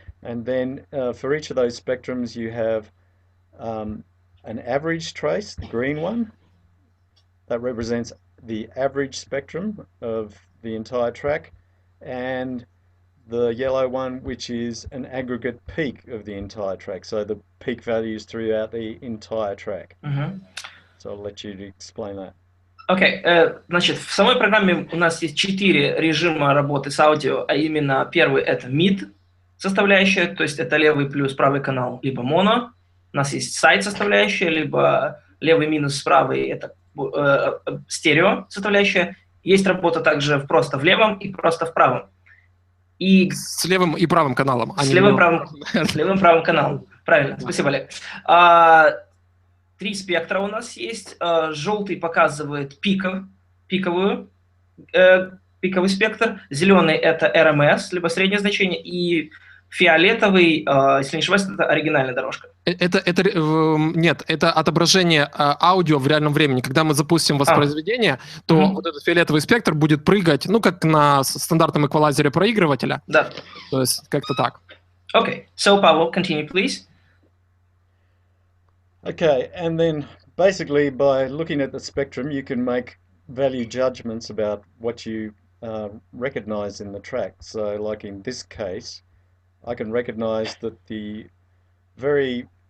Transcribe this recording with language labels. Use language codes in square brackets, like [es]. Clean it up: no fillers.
[en] And then for each of those spectrums you have an average trace, the green one, that represents the average spectrum of the entire track, and the yellow one, which is an aggregate peak of the entire track, so the peak values throughout the entire track. So I'll let you explain that. [ru] Окей, значит, в самой программе у нас есть 4 режима работы с аудио, а именно первый это mid составляющая, то есть это левый плюс правый канал, либо моно. У нас есть side составляющая, либо левый минус правый, это стерео составляющая. Есть работа также просто в левом и просто в правом. И с левым и правым каналом. С левым правым каналом. Правильно, спасибо, Олег. 3 спектра у нас есть. Желтый показывает пиковый спектр. Зеленый это RMS, либо среднее значение. И фиолетовый, если не ошибаюсь, это оригинальная дорожка. Нет, это отображение аудио в реальном времени. Когда мы запустим воспроизведение, то вот этот фиолетовый спектр будет прыгать, ну, как на стандартном эквалайзере проигрывателя. Да. То есть как-то так. [en] Okay, so Paavo, continue, please. Okay, and then basically by looking at the spectrum, you can make value judgments about what you recognize in the track. So like in this case, I can recognize that the very